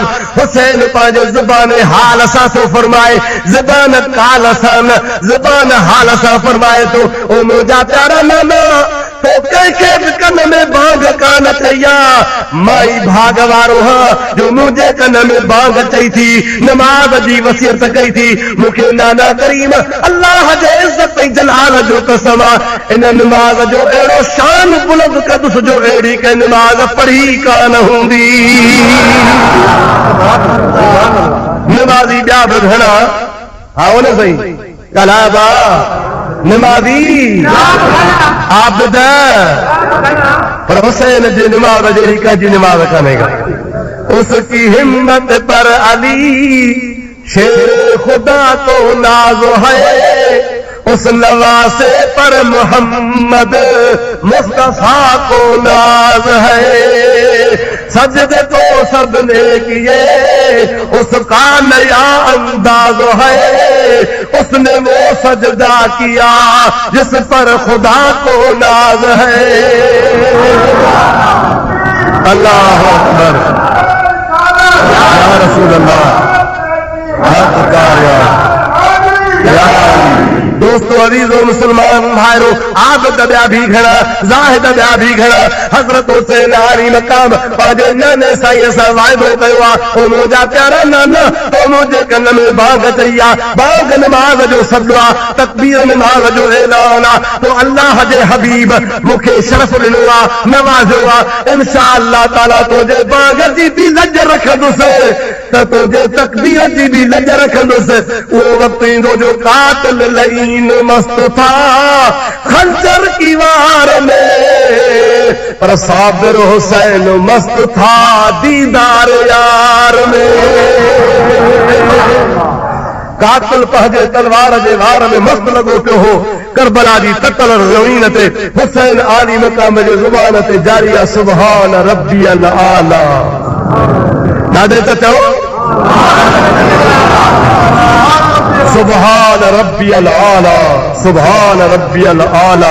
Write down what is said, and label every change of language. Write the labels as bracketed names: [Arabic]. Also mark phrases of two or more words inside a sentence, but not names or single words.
[Sindhi] हुसैन पंहिंजो ज़ुबान हाल सां थो फरमाए, ज़ुबान काल सां न, ज़ुबान हाल सां फरमाए थो, ओ मुंहिंजा प्यारा नाना तो कंहिंखे बि कन में बांग कान चई आहे, माई भाग वारो हाँ जो मुझे कन में बांग चई थी नमाज जी वसियत कई थी मुखे नाना करीम अल्लाह जे इज्जत ऐं जलाल जो कसम इन नमाज जो अहिड़ो शान बुलंद कदुस जो अहिड़ी के नमाज पढ़ी कान हूंदी। नमाज़ी ॿिया बि घणा हा उन सही कलाबा नमाज़ी आबिद पर हुसैन जी नमाज जहिड़ी कंहिंजी नमाज कान्हे का। [Urdu] اس کی ہمت پر علی شیر خدا کو ناز ہے اس نواسے پر محمد مصطفی کو ناز ہے. سجدے تو سب نے کیے اس کا نیا انداز ہے اس نے وہ سجدہ کیا جس پر خدا کو ناز ہے. [Arabic] الله أكبر يا رسول الله [Sindhi] दोस्तों अजीजो मुसलमान भाइरो आबिद ॿिया भी घणा ज़ाहिद ॿिया भी घणा हज़रत हुसैन आली मक़ाम पंहिंजे नाने साईं सां वाइदो कयो आहे ओ मुंहिंजा प्यारा नाना तो मुंहिंजे कन में बांग चई आहे बांग नमाज़ जो सॾु आहे तकबीर नमाज़ जो ऐलान आहे तो अल्लाह जे हबीब मूंखे शरफ़ ॾिनो आहे नवाज़ियो आहे [Arabic] إن شاء الله تعالى [Sindhi] तुंहिंजे बांग जी बि लज रखंदुसि त तुंहिंजे तकबीर जी बि लज रखंदुसि। उहो वक़्तु ईंदो जो [Urdu] قاتل لعین مست تھا خنجر کی وار میں پر صابر حسین مست تھا دیدار یار میں. [Sindhi] कातिल पंहिंजे तलवार जे वार में मस्त लॻो पियो हो करबला जी ततल ज़मीन ते हुसैन आली मक़ाम जे ज़ुबान ते जारी आहे [Arabic] سبحان ربي الأعلى. [Sindhi] ॾाढे त चओ [Arabic] سبحان ربي الأعلى سبحان ربي الأعلى.